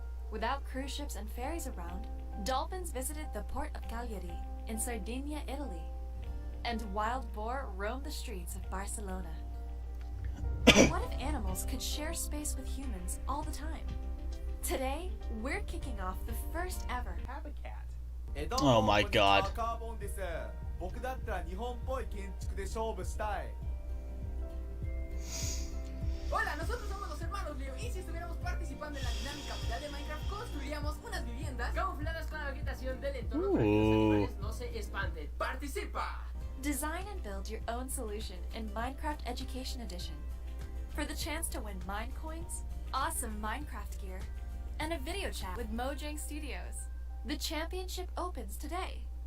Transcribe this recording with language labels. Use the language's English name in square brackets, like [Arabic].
[English] Without cruise ships and ferries around, dolphins visited the port of Cagliari in Sardinia, Italy, and wild boar roamed the streets of Barcelona. What if animals could share space with humans all the time? Today, we're kicking off the first ever Habitat. Oh my god. [Japanese] カーボンです。僕だったら日本っぽい建築で勝負したい。 [Spanish] Hola, nosotros somos los hermanos Leo y si estuviéramos participando en la dinámica viral de Minecraft construiríamos unas viviendas camufladas con la vegetación del entorno para que los animales no se espanten. ¡Participa! [English] Design and build your own solution in Minecraft Education Edition. For the chance to win mine coins, awesome Minecraft gear, and a video chat with Mojang Studios. The championship opens today.